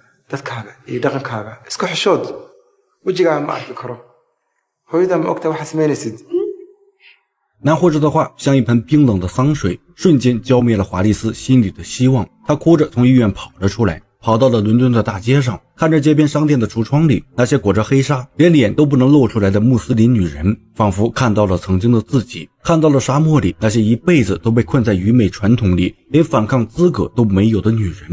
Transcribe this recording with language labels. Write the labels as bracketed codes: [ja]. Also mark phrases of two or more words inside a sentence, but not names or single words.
[so] dadkaaga iyo dhaqankaaga isku xishood wejigaaga ma arki karo hooyada ma ogta waxa samaynaysid [zh] 男护士的话像一盆冰冷的桑水，瞬间浇灭了华丽丝心里的希望。她哭着从医院跑了出来，跑到了伦敦的大街上，看着街边商店的橱窗里那些裹着黑纱连脸都不能露出来的穆斯林女人，仿佛看到了曾经的自己，看到了沙漠里那些一辈子都被困在愚昧传统里连反抗资格都没有的女人。